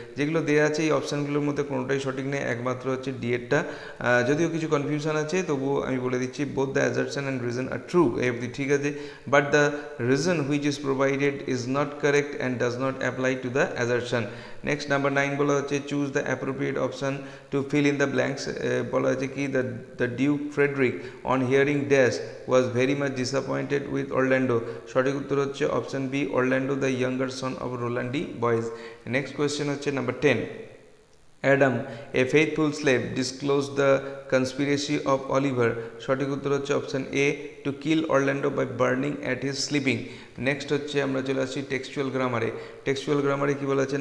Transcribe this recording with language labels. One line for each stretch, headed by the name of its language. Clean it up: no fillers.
Bangla: যেগুলো দেওয়া আছে এই অপশানগুলোর মধ্যে কোনোটাই সঠিক নেই, একমাত্র হচ্ছে ডিএডটা। যদিও কিছু কনফিউশন আছে, তবুও আমি বলে দিচ্ছি
English: Both the assertion and reason are true, এই অবধি ঠিক আছে, but the reason which is provided is not correct and does not apply to the assertion. Next number 9
Bangla: বলা হচ্ছে
English: choose the appropriate option to fill in the blanks।
Bangla: বলা হচ্ছে কি
English: the Duke Frederick on hearing dash was very much disappointed with Orlando,
Bangla: সঠিক উত্তর হচ্ছে
English: Option B Orlando the younger son of Roland D. Boys। Next question হচ্ছে number 10, Adam, a faithful slave, disclosed the conspiracy of Oliver,
Bangla: সঠিক উত্তর হচ্ছে
English: Option A to kill Orlando by burning at his sleeping.
Bangla: Next হচ্ছে আমরা চলে আসছি textual গ্রামারে কি বলা আছে?